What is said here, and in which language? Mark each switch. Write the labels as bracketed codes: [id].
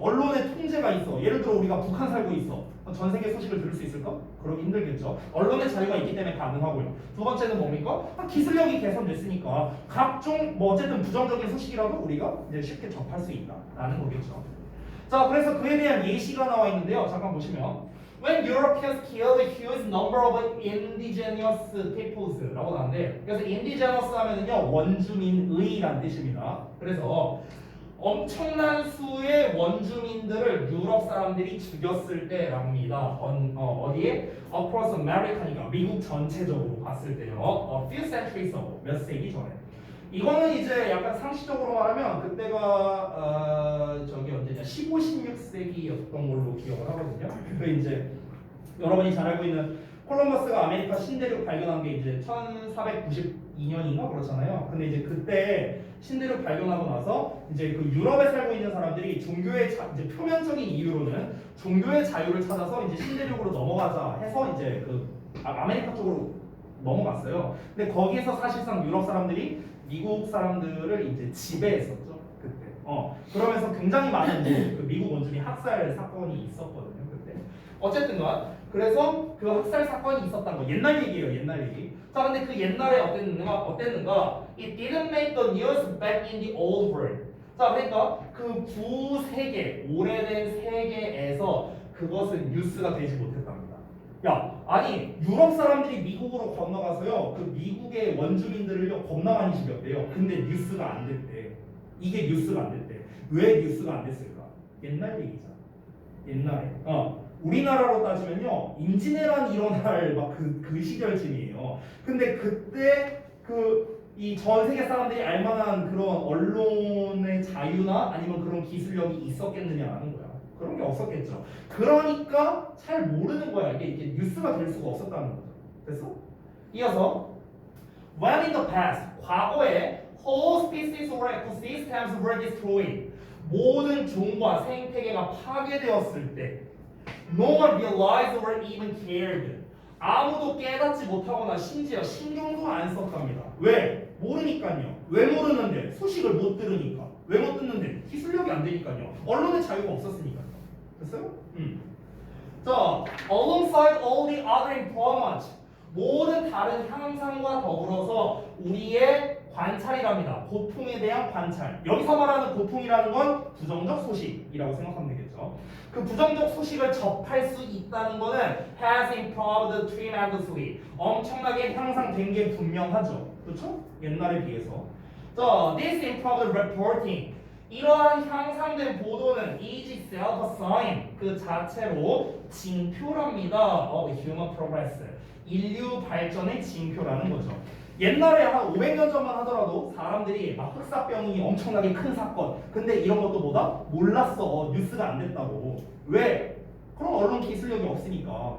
[ko] 언론의 통제가 있어. 예를 들어 우리가 북한 살고 있어. 전 세계 소식을 들을 수 있을까? 그러기 힘들겠죠. 언론의 자유가 있기 때문에 가능하고요. 두 번째는 뭡니까? 기술력이 개선됐으니까 각종 어쨌든 부정적인 소식이라도 우리가 이제 쉽게 접할 수 있다라는 거겠죠. 자, 그래서 그에 대한 예시가 나와 있는데요. 잠깐 보시면 [en] When Europeans killed a huge number of indigenous peoples [ko] 라고 나오는데, 그래서 indigenous 하면은요 원주민의란 뜻입니다. 그래서 엄청난 수의 원주민들을 유럽 사람들이 죽였을 때랍니다. 어디에? [en] Across America [ko] 니까 미국 전체적으로 봤을 때요. [en] A few centuries ago, [ko] 몇 세기 전에. 이거는 이제 약간 상식적으로 말하면 그때가 저기 언제냐 15, 16세기였던 걸로 기억을 하거든요. 그 이제 여러분이 잘 알고 있는 콜럼버스가 아메리카 신대륙 발견한 게 이제 1492년인가 그렇잖아요. 근데 이제 그때 신대륙 발견하고 나서 이제 그 유럽에 살고 있는 사람들이 이제 표면적인 이유로는 종교의 자유를 찾아서 이제 신대륙으로 넘어가자 해서 이제 그 아메리카 쪽으로 넘어갔어요. 근데 거기에서 사실상 유럽 사람들이 미국 사람들을 이제 지배했었죠 그때. 그러면서 굉장히 많은 이제 그 미국 원주민 학살 사건이 있었거든요 그때. 어쨌든간 그래서 그 학살 사건이 있었다는 거 옛날 얘기예요 옛날 얘기. 자 근데 그 옛날에 어땠는가? [en] It didn't make the news back in the old world. [ko] 자 그러니까 그 구세계 오래된 세계에서 그것은 뉴스가 되지 못했답니다. 야 아니 유럽 사람들이 미국으로 건너가서요 그 미국의 원주민들을요 겁나 많이 죽였대요. 근데 뉴스가 안 됐대. 이게 뉴스가 안 됐대. 왜 뉴스가 안 됐을까? 옛날 얘기잖아. 옛날에 우리나라로 따지면요 임진왜란 일어날 막 그 시절쯤이에요. 근데 그때 이 전 세계 사람들이 알만한 그런 언론의 자유나 아니면 그런 기술력이 있었겠느냐라는 거야. 그런 게 없었겠죠. 그러니까 잘 모르는 거야. 이게 뉴스가 될 수가 없었다는 거죠. 됐어? [en] 이어서 when in the past [ko] 과거에 [en] whole species or ecosystems were destroyed [ko] 모든 종과 생태계가 파괴되었을 때 [en] no one realized or even cared [ko] 아무도 깨닫지 못하거나 심지어 신경도 안 썼답니다. 왜? 모르니까요. 왜 모르는데? 소식을 못 들으니까. 왜 못 듣는데? 기술력이 안 되니까요. 언론의 자유가 없었으니까요. 됐어요? 자, [en] alongside all the other employment [ko] 모든 다른 향상과 더불어서 우리의 관찰이랍니다. 고통에 대한 관찰. 여기서 말하는 고통이라는 건 부정적 소식이라고 생각하면 되겠죠. 그 부정적 소식을 접할 수 있다는 거는 [en] has improved tremendously. [ko] 엄청나게 향상된 게 분명하죠. 그렇죠? 옛날에 비해서. [en] 자, this improved reporting. [ko] 이러한 향상된 보도는 [en] is itself a sign. [ko] 그 자체로 징표랍니다. [en] of human progress. [ko] 인류 발전의 징표라는 거죠. 옛날에 한 500년 전만 하더라도 사람들이 막 흑사병이 엄청나게 큰 사건 근데 이런 것도 뭐다? 몰랐어. 뉴스가 안 됐다고. 왜? 그럼 언론 기술력이 없으니까.